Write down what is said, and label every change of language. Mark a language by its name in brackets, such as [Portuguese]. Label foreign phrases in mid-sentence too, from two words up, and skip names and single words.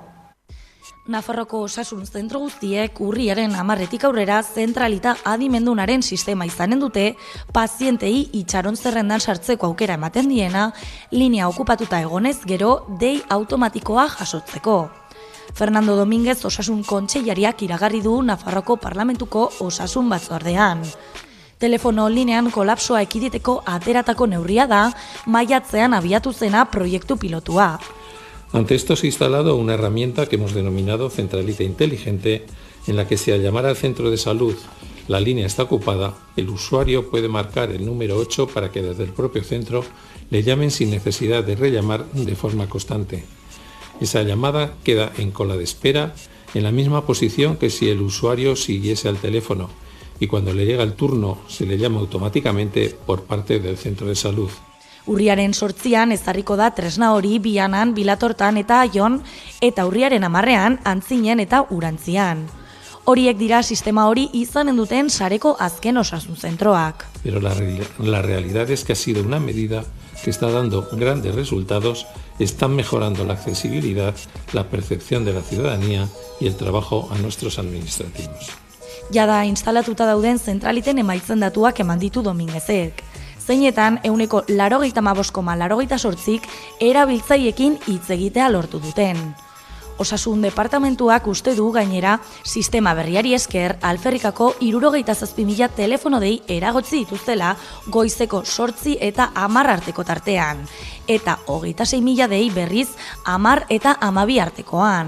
[Basque] Nafarroko Osasun Zentro guztiek urriaren 10-etik aurrera zentralita adimendunaren sistema izanen dute, pazientei itxaron zerrendan sartzeko aukera ematen diena, linea okupatuta egonez gero dei automatikoa jasotzeko. Fernando Domínguez Osasun Kontseilariak iragarri du Nafarroko Parlamentuko Osasun Batzordean. Telefono linean kolapsoa ekiditeko ateratako neurria da, maiatzean abiatu zena proiektu pilotua. [Spanish] Ante esto se ha instalado una herramienta que hemos denominado centralita inteligente, en la que si al llamar al centro de salud la línea está ocupada, el usuario puede marcar el número 8 para que desde el propio centro le llamen sin necesidad de rellamar de forma constante. Esa llamada queda en cola de espera, en la misma posición que si el usuario siguiese al teléfono, y cuando le llega el turno se le llama automáticamente por parte del centro de salud. [Basque] Urriaren 8an ezarriko da tresna hori Bianan, Bilatortan eta Aion, eta urriaren 10ean Antzinen eta Urantzian. Horiek dira sistema hori izanen duten sareko azken osasun zentroak. [Spanish] Pero la realidad es que ha sido una medida que está dando grandes resultados, están mejorando la accesibilidad, la percepción de la ciudadanía y el trabajo a nuestros administrativos. [Basque] Jada instalatuta dauden zentraliten emaitzen datuak eman ditu Domínguezek. Zeinetan, 85,88% erabiltzaiekin hitz egitea lortu duten. Osasun departamentuak uste du gainera, sistema berriari esker, alferrikako 67.000 telefono dei eragotzi dituztela goizeko 8 eta 10 arteko tartean, eta 26.000 dei berriz 10 eta 12 artekoan.